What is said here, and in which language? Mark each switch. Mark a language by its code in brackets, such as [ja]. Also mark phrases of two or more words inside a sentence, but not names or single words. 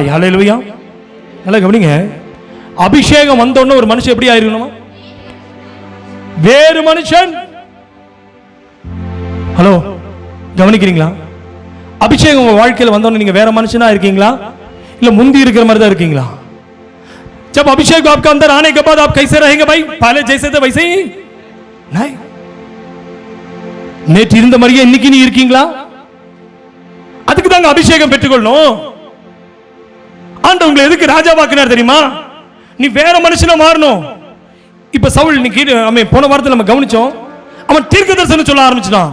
[ta] ஹல்லேலூயா. நல்லா கவனிங்க. அபிஷேகம் வந்தோன்னு ஒரு மனுஷன் எப்படி ஆயிருக்கணுமா? வேறு மனுஷன். ஹலோ, கவனிக்கிறீங்களா? அபிஷேகம் உங்க வாழ்க்கையில் வந்தோன்னு நீங்க வேற மனுஷனா இருக்கீங்களா, இல்ல முந்தி இருக்கிற மாதிரி தான் இருக்கீங்களா? [hi] जब अभिषेक आपका अंदर आने के बाद आप कैसे रहेंगे भाई? पहले जैसे थे वैसे ही नहीं. [ta] நேற்று இருந்த மாதிரியே இன்னைக்கு நீ இருக்கீங்களா? அதுக்கு தாங்க அபிஷேகம் பெற்றுக்கொள்ளணும். ஆண்டவர் உங்களை எதுக்கு ராஜாவாக்குனார் தெரியுமா? நீ வேற மனுஷனா மாறணும். இப்ப சவுல் இன்னைக்கு போன வாரத்தில் நம்ம கவனிச்சோம், அவன் தீர்க்கதரிசனம் சொல்ல ஆரம்பிச்சான்.